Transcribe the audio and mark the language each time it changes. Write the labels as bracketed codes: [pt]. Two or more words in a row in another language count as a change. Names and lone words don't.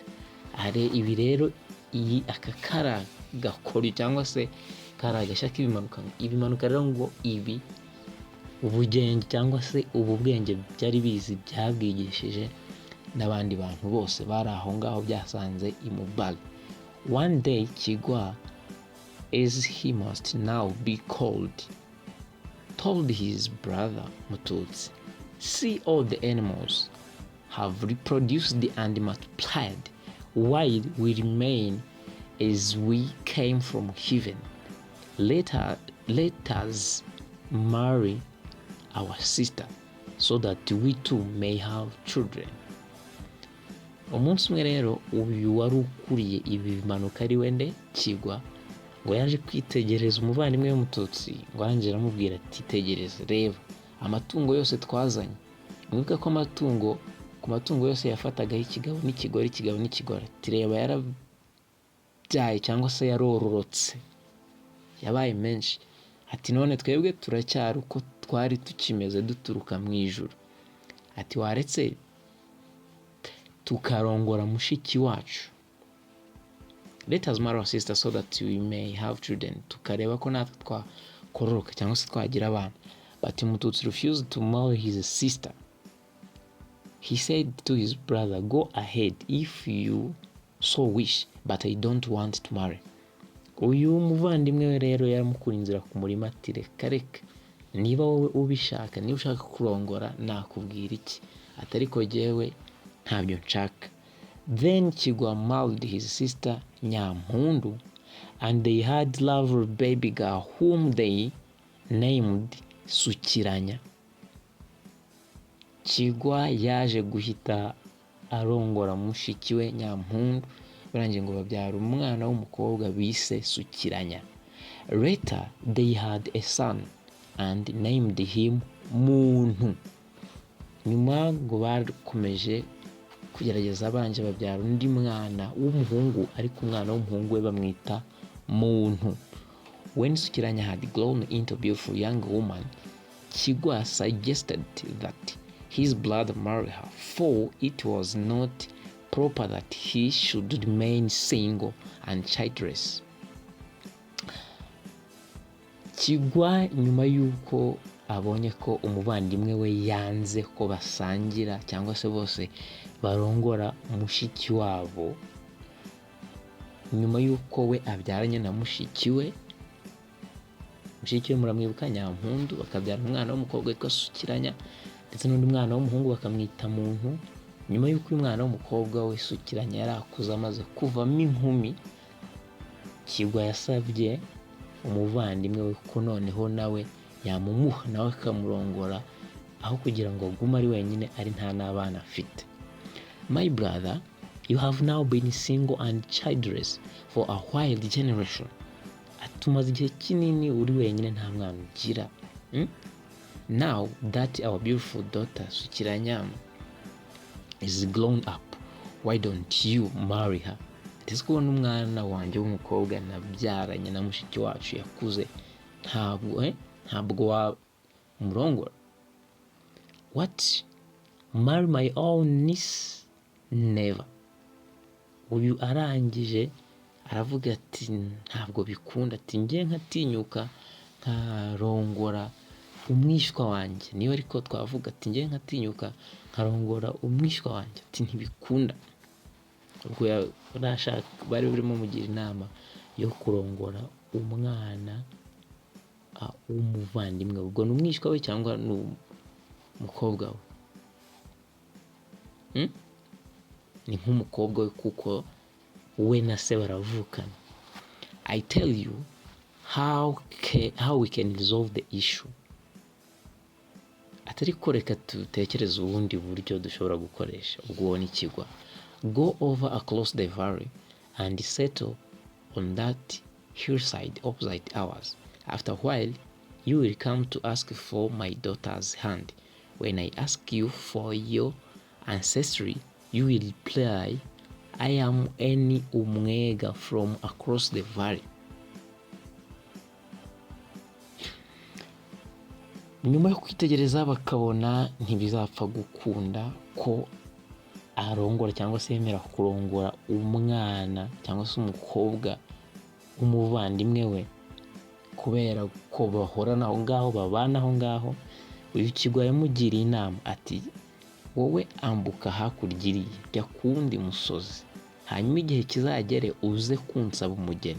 [rw] Are ibi rero aka kara gakori cyangwa se kara gashya k'Ibimanuka. Ibimanuka rero ngo ibi ubugenge cyangwa se ubu bwenge byari bizi byabwigishije n'abandi bantu bose bari aho ngaho byasanze imubali. [en] One day Kigwa, as he must now be called, told his brother Mututsi, "See, all the animals have reproduced and multiplied, while we remain as we came from heaven. Let us marry our sister, so that we too may have children." [rw] Umunsi umwe rero uyu wari ukuriye ibi bimanuka ari wende Kigwa, ngo yaje kwitegereza umuvandimwe w'umututsi, ngo arangije aramubwira ati, "Tegereza, reba amatungo yose twazanye." Mwibuke ko ku matungo yose yafatagaho ikigabo n'ikigore, ati reba yarabyaye cyangwa se yarororotse, yabaye menshi. Ati none twebwe turacyari uko twari tukimeze duturuka mu ijuru. Ati waretse tukarongora mushiki wacu. [en] Let us marry our sister so that we may have children. [rw] Tukareba ko natwe twakororoka cyangwa se twagira abana. [en] But Mututsi refused to marry his sister. He said to his brother, "Go ahead if you so wish, but I don't want to marry." [rw] Uyu muvandimwe we rero yaramukura inzira ku murima ati reka niba wowe ubishaka, niba ushaka kurongora nakubwira iki, atariko jyewe ntabyo nshaka. [en] Then Kigwa married his sister Nyampundu, and they had lovely baby girl whom they named Sukiranya. [rw] Kigwa yaje guhita arongora mushiki we Nyampundu, barangiye ngo babyara umwana w'umukobwa bise Sukiranya. [en] Later they had a son and named him Muntu. [rw] Nyuma ngo bakomeje kugerageza abanje babyara undi mwana w'umuhungu, ariko umwana w'umuhungu we bamwita Muntu. [en] When Sukiranya had grown into a beautiful young woman, Kigwa suggested that his brother marry her, for it was not proper that he should remain single and childless. [rw] Kigwa nyuma yuko abonye ko umuvandimwe we yanze ko basangira cyangwa se bose barongora mushiki wabo, nyuma yuko we abyaranye na mushiki we muramwibuka Nyampundu, bakabyara umwana w'umukobwa witwa Sukiranya ndetse n'undi mwana w'umuhungu bakamwita Muntu. Nyuma yuko uyu mwana w'umukobwa we Sukiranya yari akuze amaze kuvamo inkumi, Kigwa yasabye umuvandimwe we ko noneho nawe yamumuha nawe akamurongora, aho kugira ngo agume ari wenyine ari nta n'abana afite. [en] "My brother, you have now been single and childless for a while generation." [rw] Atumaze igihe kinini uri wenyine nta mwana ugira. [en] Now that our beautiful daughter Sukiranya is grown up, why don't you marry her? [rw] Ati kubona umwana wanjye w'umukobwa nabyaranye na mushiki wacu yakuze, ntabwo wamurongora. [en] What? Marry my own niece? Never. [rw] Uyu arangije aravuga ati ntabwo bikunda, ati njye nkatinyuka nkarongora umwishywa wanjye, niba ariko twavuga ati njye nkatinyuka nkarongora umwishywa wanjye, ati ntibikunda. Ubwo bari barimo mugira inama yo kurongora umwana w'umuvandimwe, ubwo ni umwishywa we cyangwa ni umukobwa we. Ni nk'umukobwa we kuko we na se baravukana. [en] I tell you how we can resolve the issue. [rw] Atari ko reka tutekereza ubundi buryo dushobora gukoresha. Ubwo ni Kigwa. [en] Go over across the valley and settle on that hillside opposite ours. After a while, you will come to ask for my daughter's hand. When I ask you for your ancestry, you will reply, "I am any Umwega from across the valley." [rw] Nyuma yo kwitegereza bakabona ntibizapfa gukunda ko arongora cyangwa se yemera kurongora umwana cyangwa se umukobwa umuvandimwe we, kubera ko bahorana aho ngaho babana aho ngaho, uyu Kigwa yamugiriye inama ati wowe ambuka hakurya iriya jya ku wundi musozi, hanyuma igihe kizagere uze kunsaba umugeni.